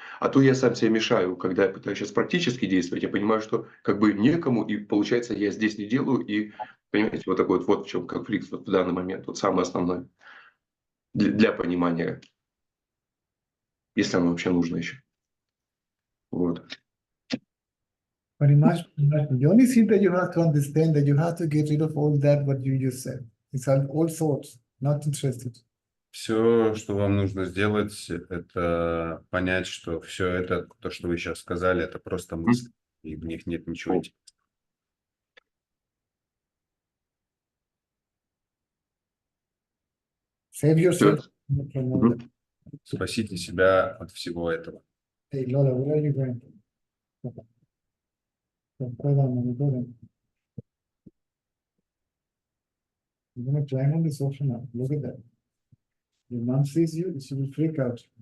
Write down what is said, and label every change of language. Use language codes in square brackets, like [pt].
[ru] А то я сам себе мешаю, когда я пытаюсь сейчас практически действовать, я понимаю, что как бы некому, и получается, я здесь не делаю. И, понимаете, вот такой вот в чем конфликт вот в данный момент. Вот самое основное для понимания, если оно вообще нужно еще. Вот. [en] Very much. The only thing that you have to understand that you have to get rid of all that what you just said. It's all thoughts, not interested. [ru] Все, что вам нужно сделать, это понять, что все это, то, что вы сейчас сказали, это просто мысли, и в них нет ничего интересного. [en] Save yourself from all that. [ru] Спасите себя от всего этого. [en] Hey, Lola, where are you going? Hold on, hold on. You're gonna climb on the sofa now. Look at that. Your mom sees you, she will freak out.